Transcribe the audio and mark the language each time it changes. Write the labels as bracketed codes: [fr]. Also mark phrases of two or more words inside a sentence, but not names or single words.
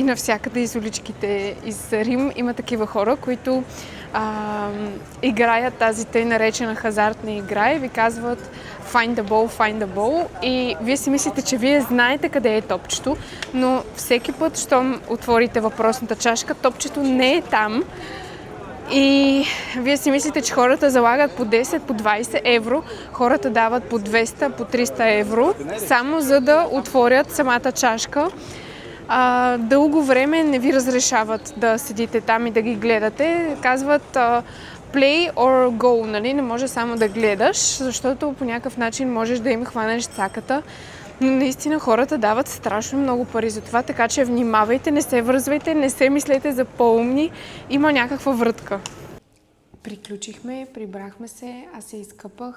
[bg] навсякъде из уличките из Рим има такива хора, които играят тази тъй наречена хазартна игра и ви казват [en] find the ball [bg] и вие си мислите, че вие знаете къде е топчето, но всеки път, щом отворите въпросната чашка, топчето не е там. И вие си мислите, че хората залагат по 10, по 20 евро, хората дават по 200, по 300 евро, само за да отворят самата чашка. Дълго време не ви разрешават да седите там и да ги гледате. Казват [en] play or go, [bg] нали? Не може само да гледаш, защото по някакъв начин можеш да им хванеш цаката. Но наистина хората дават страшно много пари за това, така че внимавайте, не се връзвайте, не се мислете за по-умни. Има някаква врътка. Приключихме, прибрахме се, аз се изкъпах.